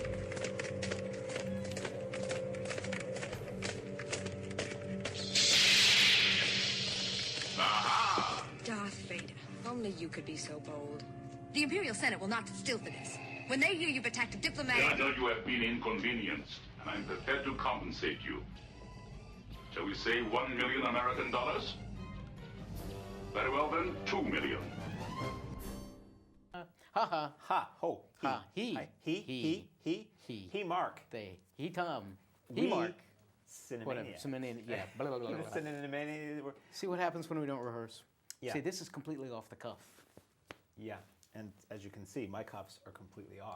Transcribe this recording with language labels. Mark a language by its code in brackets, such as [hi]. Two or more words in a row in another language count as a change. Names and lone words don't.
[en] Darth Vader, only you could be so bold. The Imperial Senate will not sit still for this. When they hear you've attacked a diplomat... I know you have been inconvenienced, and I'm prepared to compensate you. Shall we say 1 million American dollars? Very well then, 2 million. Ha ha. Ha, ho, he. Ha, he. Hi. He, Mark. They. He, Tom. We, He, Mark. Cinemaniacs. Whatever. Cinemaniacs. Yeah. Blah, blah, blah, blah, blah. Cinemaniacs. See what happens when we don't rehearse? Yeah. See, this is completely off the cuff. Yeah, and as you can see, my cuffs are completely off.